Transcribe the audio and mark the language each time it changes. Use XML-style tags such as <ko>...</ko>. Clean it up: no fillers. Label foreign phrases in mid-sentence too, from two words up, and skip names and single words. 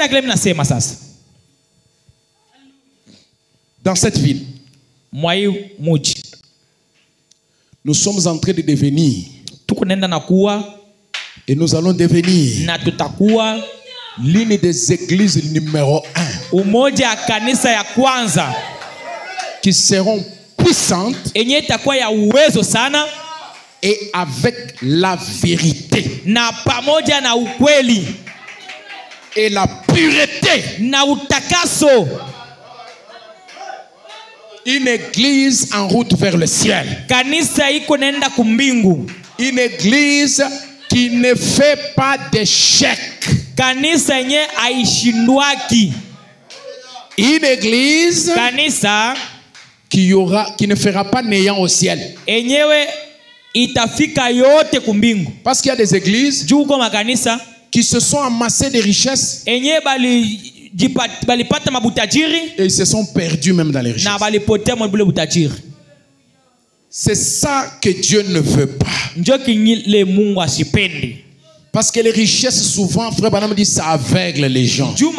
<fr>Dans cette ville, nous sommes en train de devenir, et nous allons devenir L'une des églises numéro 1.</fr> <sw>Umoja ya kanisa ya kwanza.</sw> <fr>Qui seront puissantes.</fr> <sw>Enye itakuwa ya uwezo sana.</sw> <fr>Et avec la vérité.</fr> <sw>Na pamoja na ukweli.</sw> <fr>Et la pureté.</fr> <sw>Na utakaso.</sw> <fr>Une église en route vers le ciel.</fr> <sw>Kanisa iko nenda kumbingu.</sw> <fr>Une église qui ne fait pas d'échec.</fr> <sw>Kanisa yenye aishindwaki.</sw> <fr>Une église</fr> <sw>kanisa</sw> <fr>qui ne fera pas néant au ciel.</fr> <sw>Enyewe itafika yote kumbingu.</sw> <fr>Parce qu'il y a des églises qui se sont amassées des richesses. Et ils se sont perdus même dans les richesses. C'est ça que Dieu ne veut pas. Parce que les richesses, souvent, frère Branham dit, ça aveugle les gens.</fr>